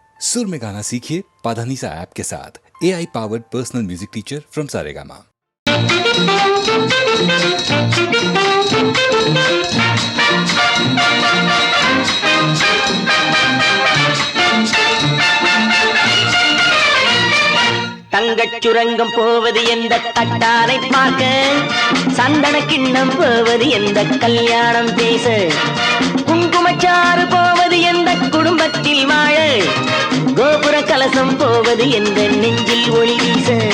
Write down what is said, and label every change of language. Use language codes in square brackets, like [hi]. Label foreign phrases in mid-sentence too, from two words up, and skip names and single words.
[hi] सुर में गाना सीखिए पाधानीसा ऐप के साथ। [en] AI powered personal music teacher from Saregama. [ta] தங்கச் சுரங்கம் போவது எந்த தட்டாரை பார்க்க, சந்தன கிண்ணம் போவது எந்த கல்யாணம் பேச, குங்குமச்சாறு போவது எந்த குடும்பத்தில் வாழ, கோபுர கலசம் போவது எந்த நெஞ்சில் ஒளி வீச.